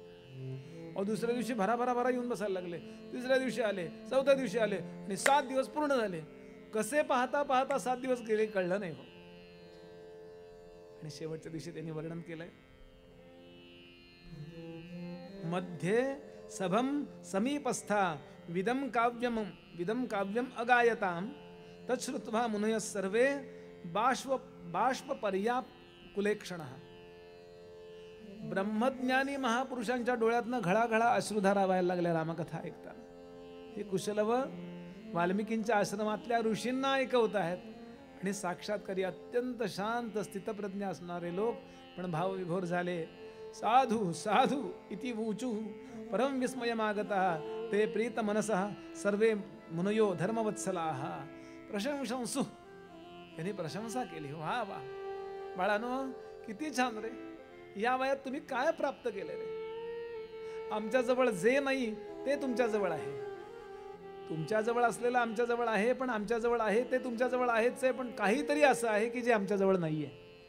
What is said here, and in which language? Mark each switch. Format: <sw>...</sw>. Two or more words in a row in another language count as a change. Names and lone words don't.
<mr>अहो दुसऱ्या दिवशी भरा येऊन बसायला लागले, तिसऱ्या दिवशी आले, चौथ्या दिवशी आले आणि 7 दिवस पूर्ण झाले. कसे पाहता पाहता 7 दिवस गेले कळलं नाही हो. आणि शेवटच्या दिवशी त्यांनी वर्णन केलंय, मध्ये</mr> <sa>सभम समीपस्था विदम काव्यम अगायताम तच्छ्रुत्वा मुनयः सर्वे बाष्प पर्याकुलेक्षणः.</sa> <mr>ब्रह्मज्ञानी महापुरुषांच्या डोळ्यातनं घळाघळा अश्रुधारा व्हायला लागल्या रामकथा ऐकताना. हे कुशलव वाल्मिकींच्या आश्रमातल्या ऋषींना ऐकवत आहेत आणि साक्षात्कारी अत्यंत शांत स्थितप्रज्ञ असणारे लोक पण भावविभोर झाले.</mr> <sa>साधू साधू इति ऊचू परम विस्मयमागतः ते प्रीत मनसः सर्वे मुनयो धर्मवत्सलाः प्रशंसंसु.</sa> <mr>त्यांनी प्रशंसा केली. वा वा बाळानो, किती छान रे, या वयात तुम्ही काय प्राप्त केले रे. आमच्याजवळ जे नाही ते तुमच्याजवळ आहे. तुमच्याजवळ असलेलं आमच्याजवळ आहे, पण आमच्याजवळ आहे ते तुमच्याजवळ आहेच आहे, पण काहीतरी असं आहे की जे आमच्याजवळ नाही आहे.</mr>